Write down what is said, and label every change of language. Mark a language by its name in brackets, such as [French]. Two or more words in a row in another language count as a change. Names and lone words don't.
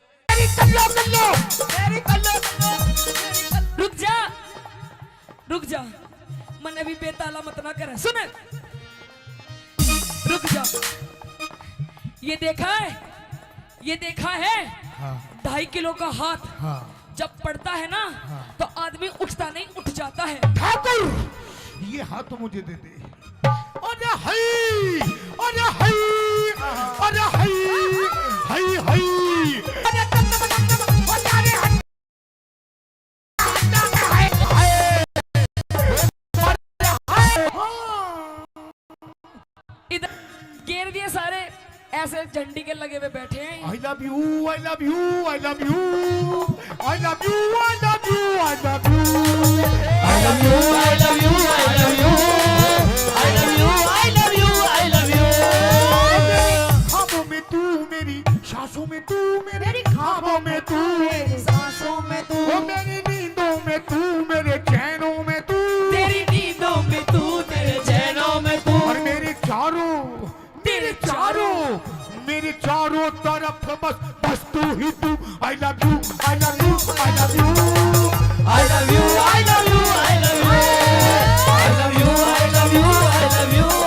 [Hindi] रुक जा मन अभी बेताला मत ना करे सुन रुक जा ये देखा है 2.5 किलो का हाथ जब पड़ता है ना तो आदमी उठता नहीं उठ जाता है। ठाकुर ये हाथ तो मुझे दे दे। अरे हई अरे हई अरे हई हई हई अरे इधर घेर दिए सारे ऐसे झंडी के लगे हुए बैठे हैं। [English] I love you, I love you, I love you, I love you, I love you, I love you, I love you, I love you, I love you, I love you, I love you, I love you। [Hindi] ख्वाबों में तू मेरी सांसों में तू मेरी ख्वाबों में तू मेरी सांसों में तू ओ मेरी नींदों में तू मेरे चैनों में तू तेरी नींदों में तू तेरे चैनों में तू और मेरे चारों तरफ बस तू ही तू। [English] I love you, I love you, I love you, I love you, I love you, I love you, I love you, I love you, I love you।